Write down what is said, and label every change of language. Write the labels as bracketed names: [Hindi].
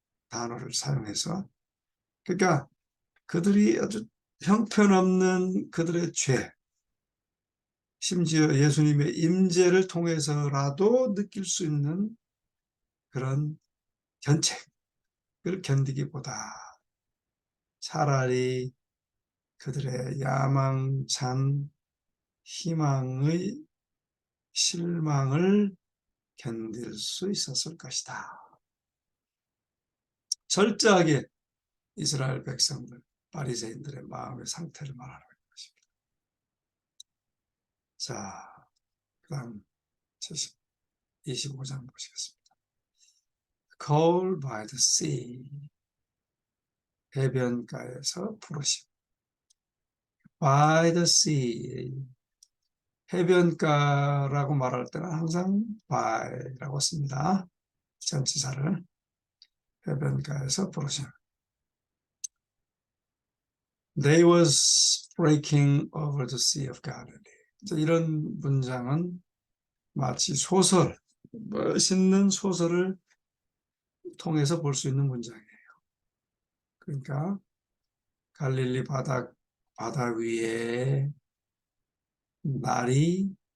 [Korean] 단어를 사용해서, 그러니까 그들이 아주 형편없는 그들의 죄, 심지어 예수님의 임재를 통해서라도 느낄 수 있는 그런 견책을 견디기보다 차라리 그들의 야망찬 희망의 실망을 견딜 수 있었을 것이다. 철저하게 이스라엘 백성들, 바리새인들의 마음의 상태를 말하는 것입니다. 자, 그 다음 25장 보시겠습니다. [English] Called by the sea, [Korean] 해변가에서 부르심. By the sea, 해변가라고 말할 때는 항상 by라고 씁니다. 전치사를. 해변가에서 부르심. [English] They was breaking over the sea of Galilee. [Korean] 이런 문장은 마치 소설, 멋있는 소설을 통해서 볼 수 있는 문장이에요. 그러니까 갈릴리 바다 위에 날이